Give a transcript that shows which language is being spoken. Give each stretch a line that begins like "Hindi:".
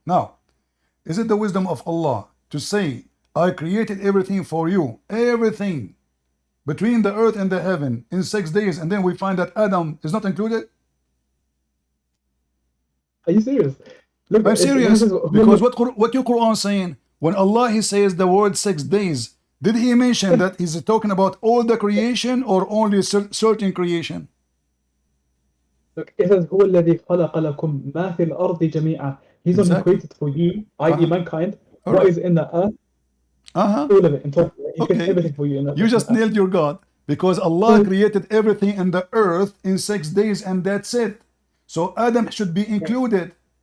English: Now, is it the wisdom of Allah to say, I created everything for you, everything between the earth and the heaven in 6 days, and then we find that Adam is not included? Are you serious? Look, I'm serious, because what your Quran saying, when Allah he says the word 6 days, did he mention that he's talking about all the creation or only certain creation? Look, it says
Arabic: هو الذي خلق لكم ما في الأرض جميعا.
English: He's only created for you, i.e. mankind, what is in the earth. All of it in total. He created everything for you. You just nailed your God, because Allah created everything in the earth in 6 days, and that's it. So Adam should be included.